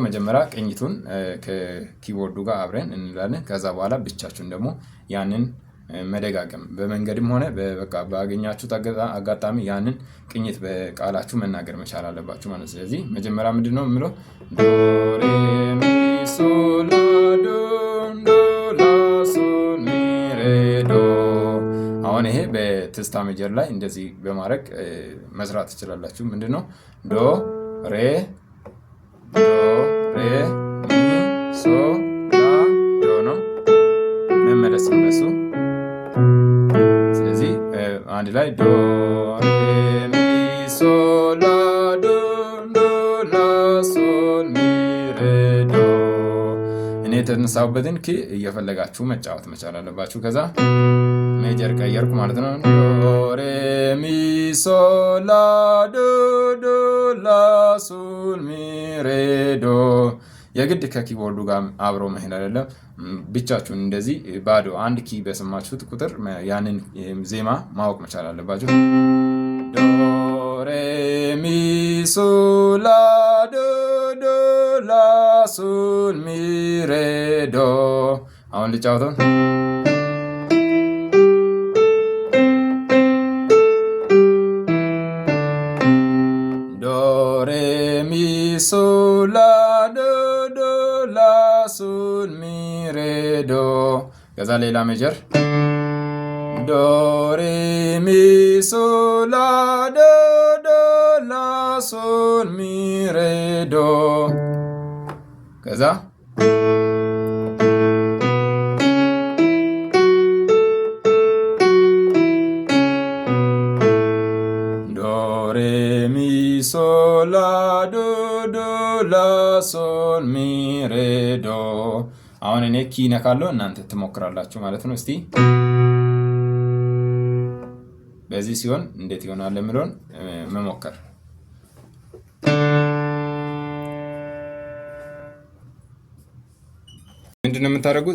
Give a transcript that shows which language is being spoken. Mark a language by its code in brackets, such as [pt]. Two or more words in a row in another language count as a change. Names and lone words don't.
[am] መጀመሪያ ቅኝቱን ከኪቦርዱ ጋር አብረን እንላለን። ከዛ በኋላ ብቻችሁን ደግሞ ያንን መደጋገም በመንገድም ሆነ በቃ ባገኛችሁት አጋጣሚ ያንን ቅኝት በቃላችሁ መናገር መቻል አለባችሁ ማለት። ስለዚህ መጀመሪያ ምንድነው የምለው? ዶ ሬ ሚ ሶል ላ ዶ ዶ ላ ሶል ሚ ሬ ዶ። አሁን ይሄ በትዝታ ሜጀር ላይ እንደዚህ በማድረግ መስራት ትችላላችሁ። ምንድነው? ዶ ሬ ዶ ሬ ሚ ሶ ላ ዶ ነው መመለስ ነው በሱ። ስለዚህ አንድ ላይ ዶ ሬ ሚ ሶ ላ ዶ ዶ ላ ሶል ሚ ሬ ዶ። እኔ የተነሳሁበትን ኪ እየፈለጋችሁ መጫወት መቻል አለባችሁ። ከዛ ሜጀር ቀየርኩ ማለት ነው። ዶ ሬ ሚ ሶ ላ ዶ ዶ ላ ሶል ሚ ሬ ዶ። የግድ ከኪቦርዱ ጋር አብሮ መሄድ አይደለም። ብቻችሁን እንደዚህ ባዶ አንድ ኪ በሰማችሁት ቁጥር ያንን ዜማ ማወቅ መቻል አለባችሁ። ዶ ሬ ሚ ሶ ላ ዶ ዶ ላ ሶል ሚ ሬ ዶ። አሁን ልጫወተው። ዶ ሬ ሚ ሶ ላ ዶ ዶ ላ ሶል ሚ ሬ ዶ። ከዛ ሌላ ሜጀር ዶ ሬ ሚ ሶ ላ ዶ ዶ ላ ሶል ሚ ሬ ዶ። ከዛ ዶ ሬ ሚ ሶ ላ ዶ ዶ ላ ሶል ሚ ሬ ዶ። አሁን እኔ ኪ ነካለሁ፣ እናንተ ትሞክራላችሁ ማለት ነው። እስቲ በዚህ ሲሆን እንዴት ይሆናል የሚለውን መሞከር። ምንድነው የምታደርጉት?